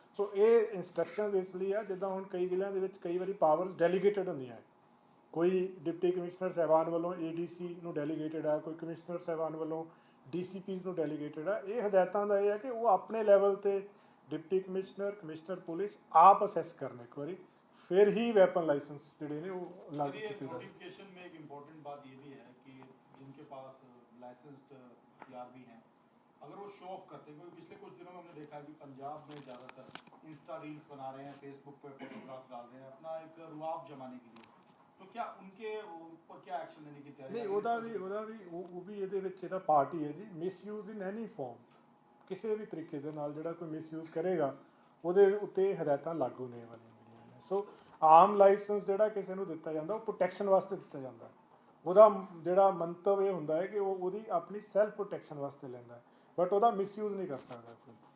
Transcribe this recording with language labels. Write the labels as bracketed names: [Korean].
[Punjabi] ਸੋ ਇਹ ਇੰਸਟਰਕਸ਼ਨਸ ਇਸ ਲਈ ਆ, ਜਿੱਦਾਂ ਹੁਣ ਕਈ ਜ਼ਿਲ੍ਹਿਆਂ ਦੇ ਵਿੱਚ ਕਈ ਵਾਰੀ ਪਾਵਰਸ ਡੈਲੀਗੇਟਡ ਹੁੰਦੀਆਂ, ਕੋਈ ਡਿਪਟੀ ਕਮਿਸ਼ਨਰ ਸਾਹਿਬਾਨ ਵੱਲੋਂ ADC ਨੂੰ ਡੈਲੀਗੇਟਡ ਆ, ਕੋਈ ਕਮਿਸ਼ਨਰ ਸਾਹਿਬਾਨ ਵੱਲੋਂ DCPs ਨੂੰ ਡੈਲੀਗੇਟਡ ਆ। ਇਹ ਹਦਾਇਤਾਂ ਦਾ ਇਹ ਹੈ ਕਿ ਉਹ ਆਪਣੇ ਲੈਵਲ ਤੇ ਡਿਪਟੀ ਕਮਿਸ਼ਨਰ ਪੁਲਿਸ ਆਪ ਅਸੈਸ ਕਰਨ ਇੱਕ ਵਾਰੀ, फिर ही वेपन लाइसेंस जोड़े ने वो लागू किए जाते हैं। [Hindi] नोटिफिकेशन में एक इम्पोर्टेंट बात ये भी है कि जिनके पास लाइसेंस्ड हथियार भी हैं, अगर वो शो ऑफ करते हैं, क्योंकि पिछले कुछ दिनों में हमने देखा है कि पंजाब में ज़्यादातर इंस्टा रील्स बना रहे हैं, फेसबुक पे फोटोग्राफ डाल रहे हैं अपना एक रुआब जमाने के लिए, तो क्या उनके ऊपर क्या एक्शन लेने की तैयारी? नहीं, वो भी [Punjabi] ਇਹਦੇ ਵਿੱਚ ਇਹਦਾ ਪਾਰਟ ਹੀ ਹੈ ਜੀ। ਮਿਸਯੂਜ਼ ਇਨ ਐਨੀ ਫਾਰਮ, ਕਿਸੇ ਵੀ ਤਰੀਕੇ ਦੇ ਨਾਲ ਜਿਹੜਾ ਕੋਈ ਮਿਸਯੂਜ਼ ਕਰੇਗਾ ਉਹਦੇ ਉੱਤੇ ਹਦਾਇਤਾਂ ਲਾਗੂ ਨੇ ਵਾਲੀਆਂ ਜਿਹੜੀਆਂ ਨੇ। ਸੋ ਆਮ ਲਾਇਸੈਂਸ ਜਿਹੜਾ ਕਿਸੇ ਨੂੰ ਦਿੱਤਾ ਜਾਂਦਾ ਉਹ ਪ੍ਰੋਟੈਕਸ਼ਨ ਵਾਸਤੇ ਦਿੱਤਾ ਜਾਂਦਾ, ਉਹਦਾ ਜਿਹੜਾ ਮੰਤਵ ਇਹ ਹੁੰਦਾ ਹੈ ਕਿ ਉਹ ਉਹਦੀ ਆਪਣੀ ਸੈਲਫ ਪ੍ਰੋਟੈਕਸ਼ਨ ਵਾਸਤੇ ਲੈਂਦਾ ਹੈ, ਬਟ ਉਹਦਾ ਮਿਸਯੂਜ਼ ਨਹੀਂ ਕਰ ਸਕਦਾ ਕੋਈ।